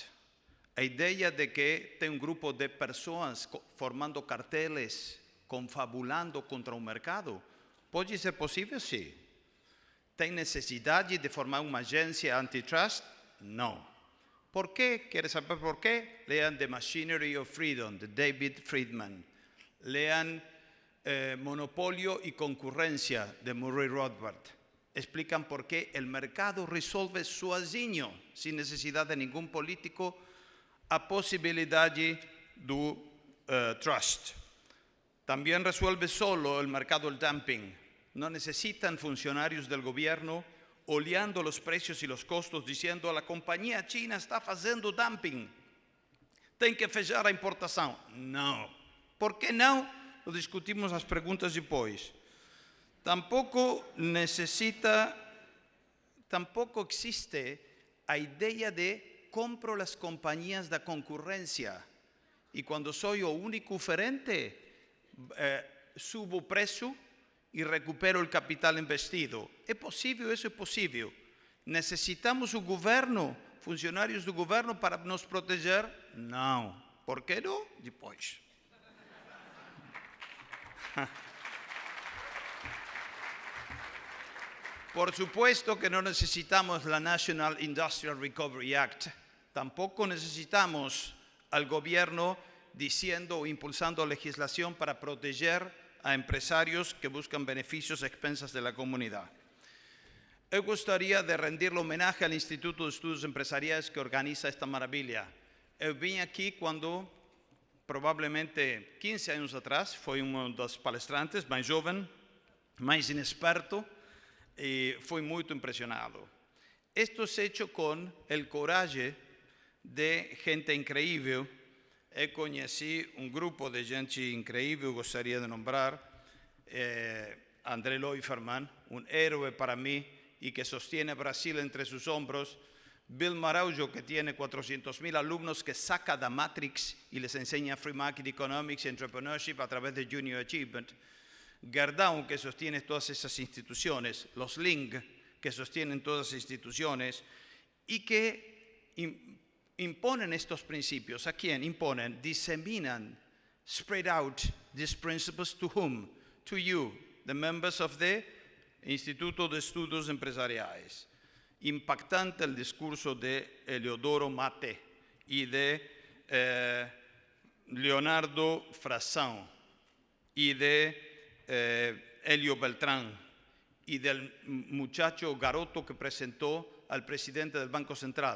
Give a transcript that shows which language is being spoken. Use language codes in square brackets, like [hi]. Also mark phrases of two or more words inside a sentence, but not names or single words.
[pt] A ideia de que tem grupo de pessoas formando carteles, confabulando contra o mercado, pode ser possível? Sim. Tem necessidade de formar uma agência antitrust? Não. Por quê? Quer saber por quê? [es] Lean The Machinery of Freedom, de David Friedman. Lean Monopolio y Concurrencia, de Murray Rothbard. Explican por qué el mercado [pt] resolve sozinho, [es] sin necesidad de ningún político, [pt] a possibilidade do trust. [es] También resuelve solo el mercado el dumping. No necesitan funcionarios del gobierno oleando los precios y los costos diciendo la compañía china está haciendo dumping. [pt] Tem que fechar a importação. Não. Por que não? [es] Lo discutimos [pt] as perguntas depois. Tampouco existe a ideia de [es] compro las compañías [pt] da concorrência e quando sou o único oferente, subo o preço e recupero o capital investido. É possível? Isso é possível. Necessitamos o governo, funcionários do governo para nos proteger? Não. Por que não? Depois. [es] Por supuesto que no necesitamos la National Industrial Recovery Act. Tampoco necesitamos al gobierno diciendo o impulsando legislación para proteger a empresarios que buscan beneficios a expensas de la comunidad. [pt] Eu gostaria [es] de rendirle homenaje al Instituto de Estudios Empresariales que organiza esta maravilla. [pt] Eu vim aqui quando, provavelmente 15 anos atrás, foi um dos palestrantes mais jovem, mais inexperto, e fui muito impressionado. [es] Esto es hecho con el coraje de gente increíble. [pt] Eu conheci [es] un grupo de gente increíble, gostaria de nombrar André Leuferman, un héroe para mí y que sostiene a Brasil entre sus hombros. Bill Maraujo, que tiene 400,000 alumnos que saca da Matrix y les enseña [en] Free Market Economics [es] y Entrepreneurship a través de Junior Achievement. Gerdau, que sostiene todas esas instituciones, los Ling, que sostienen todas esas instituciones y que imponen estos principios. ¿A quién imponen? Diseminan, [en] spread out these principles to whom? To you, the members of the Instituto de Estudios Empresariales. [es] Impactante el discurso de Eleodoro Mate y de Leonardo Frasson y de Helio Beltrán y del muchacho Garoto que presentó al presidente del Banco Central.